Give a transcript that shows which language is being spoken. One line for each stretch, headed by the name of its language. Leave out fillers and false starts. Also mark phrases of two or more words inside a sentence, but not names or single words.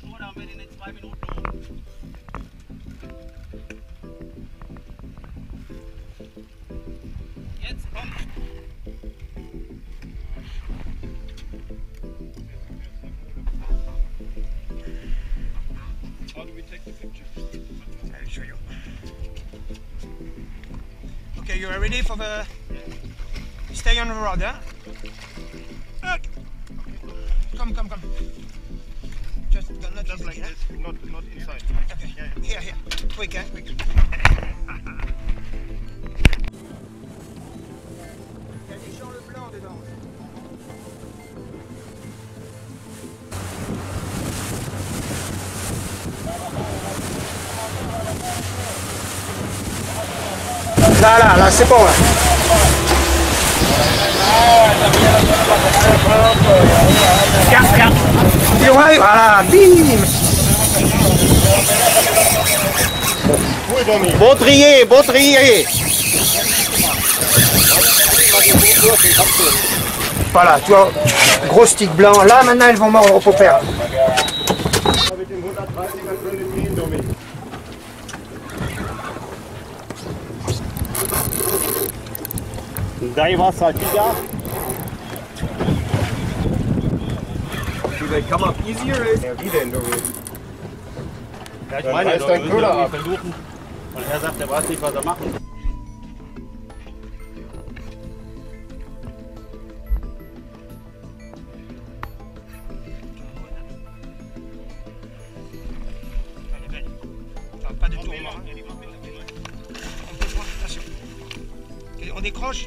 German: fahren wir den in 2 Minuten hoch. Jetzt komm!
English: How do we take the picture? I'll show you. Okay, you are ready for the... Stay on the road, huh? Come. Just like this, not inside. Okay, here. Quick, quick.
French: Il y a des gens le blanc dedans. Là, c'est bon là. Regarde. Ouais, voilà, bim. Beau trier. Voilà, tu vois, gros stick blanc. Là, maintenant, elles vont mordre au popper.
German: Da war's halt wieder.
English: Do they come up easier?
German: Ja, wie denn, Domi? Ja, ich Dann meine, reißt wir dein müssen Köder irgendwie ab. versuchen. Und er sagt, er weiß nicht, was er machen.
French: Pas de tourment. On peut voir, attention. Ok, on décroche.